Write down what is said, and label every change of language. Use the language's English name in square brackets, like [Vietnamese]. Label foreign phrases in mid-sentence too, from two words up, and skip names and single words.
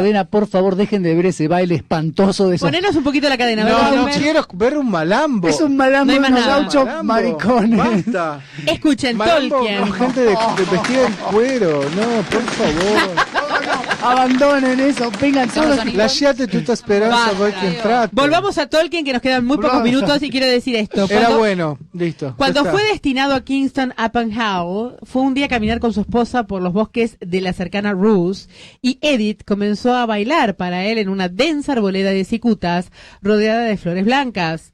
[Spanish] cadena, por favor, dejen de ver ese baile espantoso de esos. Ponenos un poquito la cadena. No, ¿verdad? no quiero ver un malambo. Es un malambo No hay de más unos nada. gauchos Malambo. maricones. Basta. Escuchen, Malambo Tolkien. con gente de vestida en cuero. No, por favor. Abandonen eso, vengan todos. [Italian] Lasciate tutta speranza [Spanish] Basta. [Italian] voi che entrate. [Spanish] Volvamos a Tolkien, que nos quedan muy pocos Volvamos. minutos, y quiero decir esto. Era Cuando- bueno, listo. Cuando ya fue está. destinado a Kingston upon Hull, fue un día a caminar con su esposa por los bosques de la cercana Roos, y Edith comenzó a bailar para él en una densa arboleda de cicutas rodeada de flores blancas.